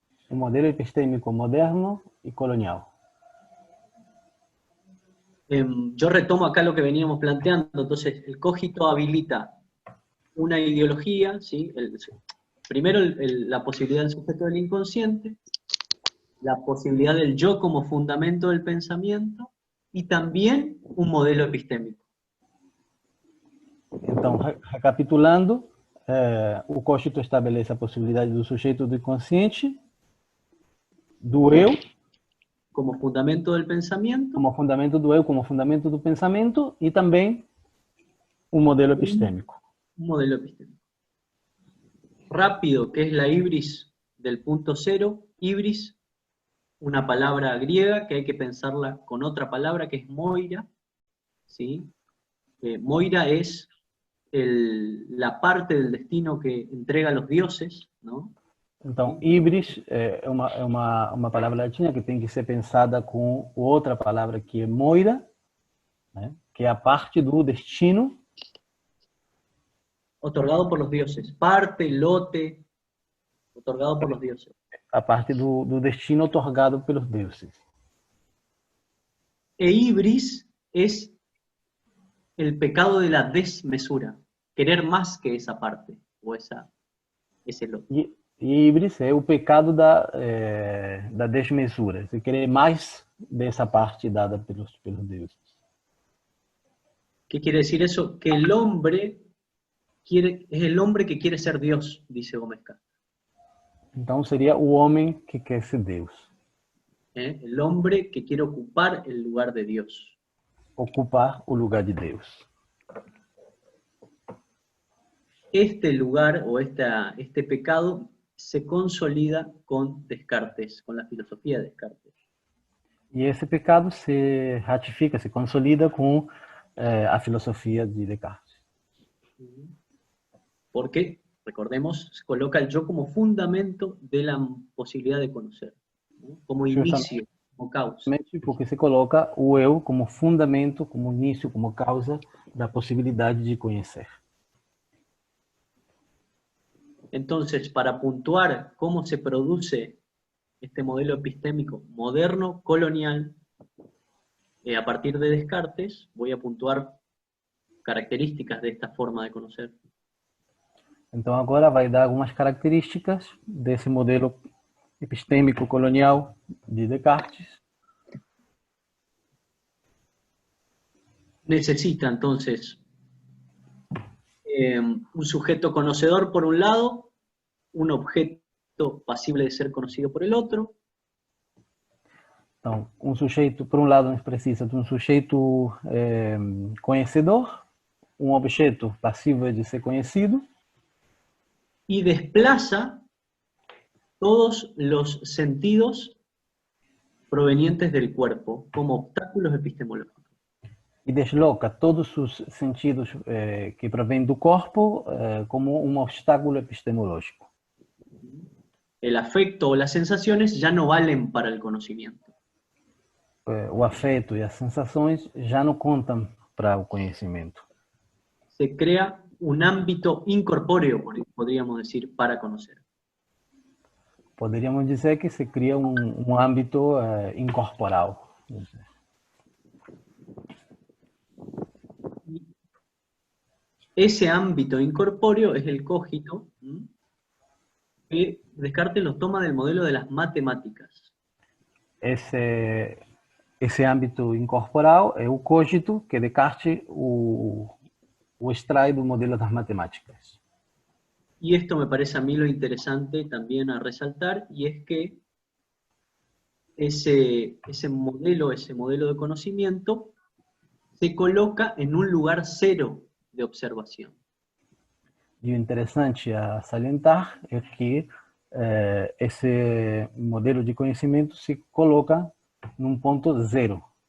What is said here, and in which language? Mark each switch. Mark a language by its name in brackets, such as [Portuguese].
[Portuguese] um modelo epistêmico moderno e colonial. [Spanish] Yo retomo acá lo que veníamos planteando, entonces el cogito habilita una ideología, ¿sí? Primero la posibilidad del sujeto del inconsciente, la posibilidad del yo como fundamento del pensamiento, y también un modelo epistémico. [Portuguese] Então, recapitulando, o cogito estabelece a possibilidade do sujeito do inconsciente, do eu, [Spanish] como fundamento del pensamiento, [Portuguese] como fundamento do eu, como fundamento do pensamento, e também um modelo epistêmico. Un modelo epistémico. [Spanish] Rápido, ¿qué es la ibris del punto cero? Ibris, una palabra griega que hay que pensarla con otra palabra que es moira, ¿sí? Moira es la parte del destino que entrega a los dioses, ¿no? [Portuguese] Então, híbris é uma palavra latina que tem que ser pensada com outra palavra que é moira, né? Que é a parte do destino [Spanish] otorgado por los dioses. Parte, lote, otorgado por los dioses. [Portuguese] A parte do destino otorgado pelos deuses. [Spanish] E ibris es el pecado de la desmesura. Querer más que esa parte, o ese lote. [Portuguese] E híbris é o pecado da desmesura. Você querer mais dessa parte dada pelos deuses. [Spanish] ¿Qué quiere decir eso? Que el hombre es el hombre que quiere ser Dios, dice Gómez Castro. [Portuguese] Então seria o homem que quer ser Deus. [Spanish] El hombre que quiere ocupar el lugar de Dios. [Portuguese] Ocupar o lugar de Deus. [Spanish] Este lugar o este pecado se consolida con Descartes, con la filosofía de Descartes. [Portuguese] E esse pecado se ratifica, se consolida com a filosofia de Descartes. [Spanish] Porque, recordemos, se coloca el yo como fundamento de la posibilidad de conocer, ¿no? Como inicio, como causa. [Portuguese] Porque se coloca o eu como fundamento, como início, como causa da possibilidade de conhecer. [Spanish] Entonces, para puntuar cómo se produce este modelo epistémico moderno, colonial, a partir de Descartes, voy a puntuar características de esta forma de conocer. [Portuguese] Então agora vai dar algumas características desse modelo epistêmico colonial de Descartes. [Spanish] Necesita entonces un sujeto conocedor por un lado, un objeto pasible de ser conocido por el otro. [Portuguese] Então, sujeito, por um lado, nós precisa de sujeito conhecedor, objeto passível de ser conhecido. [Spanish] Y desplaza todos los sentidos provenientes del cuerpo como obstáculos epistemológicos. [Portuguese] E desloca todos os sentidos que provêm do corpo como obstáculo epistemológico. [Spanish] El afecto o las sensaciones ya no valen para el conocimiento. [Portuguese] O afeto e as sensações já não contam para o conhecimento. [Spanish] Se crea un ámbito incorpóreo, podríamos decir, para conocer. [Portuguese] Poderíamos dizer que se cria âmbito incorporal. [Spanish] Ese ámbito incorpóreo es el cogito, que Descartes lo toma del modelo de las matemáticas. [Portuguese] Esse esse âmbito incorporal é o cogito que Descartes o extrai do modelo das matemáticas. [Spanish] Y esto me parece a mí lo interesante también a resaltar, y es que ese modelo de conocimiento, se coloca en un lugar cero de observación. [Portuguese] E o interessante a salientar é que esse modelo de conhecimento se coloca num ponto zero.